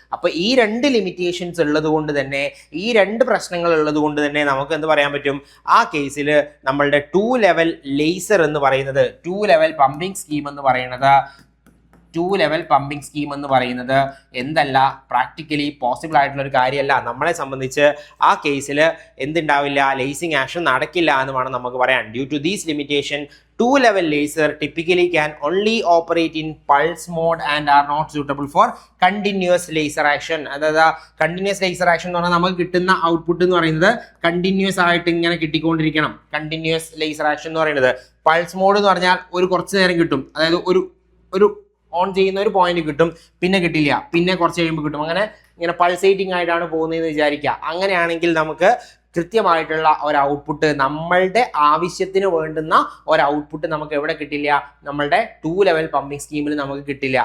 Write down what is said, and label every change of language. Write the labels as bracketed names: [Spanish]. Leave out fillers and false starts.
[Malayalam] അപ്പോൾ ഈ 2 ലിമിറ്റേഷൻസ് ഉള്ളത് കൊണ്ട് തന്നെ, ഈ 2 പ്രശ്നങ്ങൾ ഉള്ളത് കൊണ്ട് തന്നെ നമുക്ക് എന്ത് പറയാൻ പറ്റും, ആ കേസിൽ നമ്മളുടെ 2 ലെവൽ ലേസർ എന്ന് പറയുന്നത്, 2 ലെവൽ പമ്പിംഗ് സ്കീം എന്ന് പറയുന്നത്, 2 ലെവൽ പമ്പിംഗ് സ്കീം എന്ന് പറയുന്നത് എന്തല്ല, പ്രാക്ടിക്കലി പോസിബിൾ ആയിട്ടുള്ള ഒരു കാര്യമല്ല. നമ്മളെ സംബന്ധിച്ച് ആ കേസിൽ എന്തുണ്ടാവില്ല, ലേസിംഗ് ആക്ഷൻ നടക്കില്ല എന്ന് വേണം നമുക്ക് പറയാൻ. [English] Due to these limitation 2 level laser typically can only operate in pulse mode and are not suitable for continuous laser action. [Malayalam] അതായത് കണ്ടിന്യൂസ് ലേസർ ആക്ഷൻ എന്ന് പറഞ്ഞാൽ നമുക്ക് കിട്ടുന്ന ഔട്ട്പുട്ട് എന്ന് പറയുന്നത് കണ്ടിന്യൂസ് ആയിട്ട് ഇങ്ങനെ കിട്ടിക്കൊണ്ടിരിക്കണം. കണ്ടിന്യൂസ് ലേസർ ആക്ഷൻ എന്ന് പറയുന്നത്, പൾസ് മോഡ് എന്ന് പറഞ്ഞാൽ ഒരു കുറച്ച് നേരം കിട്ടും, അതായത് ഒരു ഓൺ ചെയ്യുന്ന ഒരു പോയിന്റ് കിട്ടും, പിന്നെ കിട്ടില്ല, പിന്നെ കുറച്ച് കഴിയുമ്പോൾ കിട്ടും. അങ്ങനെ ഇങ്ങനെ പൾസേറ്റിംഗ് ആയിട്ടാണ് പോകുന്നതെന്ന് വിചാരിക്കുക. അങ്ങനെയാണെങ്കിൽ നമുക്ക് കൃത്യമായിട്ടുള്ള ഒരു ഔട്ട്പുട്ട്, നമ്മളുടെ ആവശ്യത്തിന് വേണ്ടുന്ന ഒരു ഔട്ട്പുട്ട് നമുക്ക് എവിടെ കിട്ടില്ല, നമ്മളുടെ 2 ലെവൽ പമ്പിംഗ് സ്കീമിൽ നമുക്ക് കിട്ടില്ല.